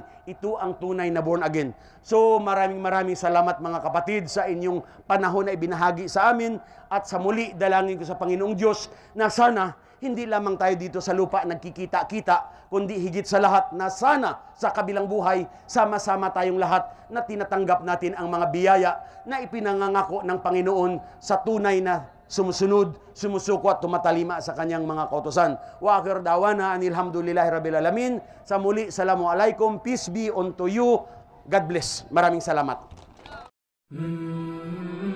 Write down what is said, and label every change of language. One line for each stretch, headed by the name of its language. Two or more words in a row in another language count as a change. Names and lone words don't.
Filipino: Ito ang tunay na
English: born again.
Filipino: So maraming salamat mga kapatid sa inyong panahon na ibinahagi sa amin, at sa muli dalangin ko sa Panginoong Diyos na sana hindi lamang tayo dito sa lupa nagkikita-kita, kundi higit sa lahat na sana sa kabilang buhay, sama-sama tayong lahat na tinatanggap natin ang mga biyaya na ipinangangako ng Panginoon sa tunay na sumusunod, sumusuko at tumatalima sa kanyang mga kautusan.
Arabic: وآخر دعوانا أن الحمد لله رب العالمين.
Filipino: Sa muli,
English: Assalamualaikum, peace be unto you. God bless.
Filipino: Maraming salamat.